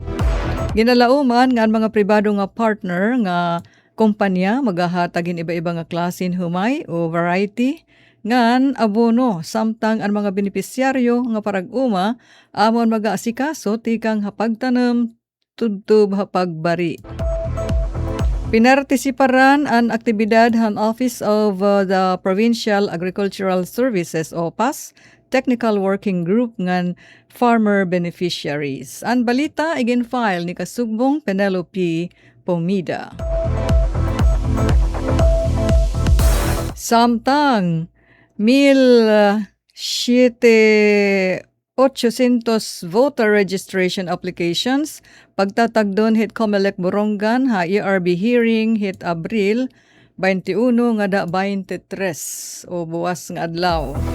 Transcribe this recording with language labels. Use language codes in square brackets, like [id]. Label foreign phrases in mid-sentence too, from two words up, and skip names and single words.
[war] Ginalauman ngan mga pribado nga partner nga kompanya magahatagin iba-iba nga klasin humay o variety ngan abono samtang ang mga benepisyaryo nga parag-uma amon mag-aasikaso tikang hapagtanem tudtub hapagbari. Pinartisiparan ang aktibidad han Office of the Provincial Agricultural Services o PAS Technical Working Group ngan [en] farmer beneficiaries. [war] Ang balita igin-file ni Kasugbong Penelope Pomida. Samtang 1,800 [en] voter registration applications [war] pagtatagdon hit Comelec Borongan ha ERB hearing hit Abril 21 nga da 23 o buwas nga adlaw.